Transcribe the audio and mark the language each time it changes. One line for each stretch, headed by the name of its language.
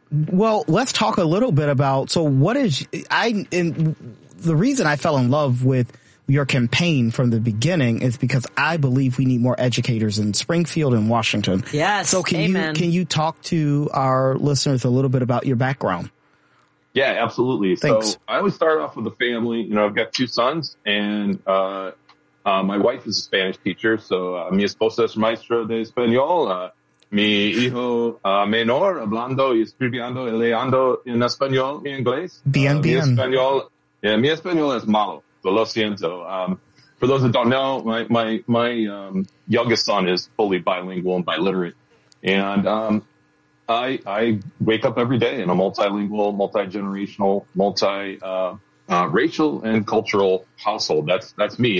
English: Well, let's talk a little bit about, so what is, the reason I fell in love with your campaign from the beginning is because I believe we need more educators in Springfield and Washington. Yes. So can you talk to our listeners a little bit about your background? Yeah, absolutely. Thanks. So I always start off with a family. You know, I've got two sons and, my wife is a Spanish teacher.
Spanish: So, mi esposa es maestra de español. Mi hijo menor hablando y escribiendo y leyendo en español y inglés. Bien, bien. Mi español es malo, so lo siento.
English: For those that don't know, my youngest son is fully bilingual and biliterate. And I wake up every day in a multilingual, multi-generational, racial and cultural household. That's me.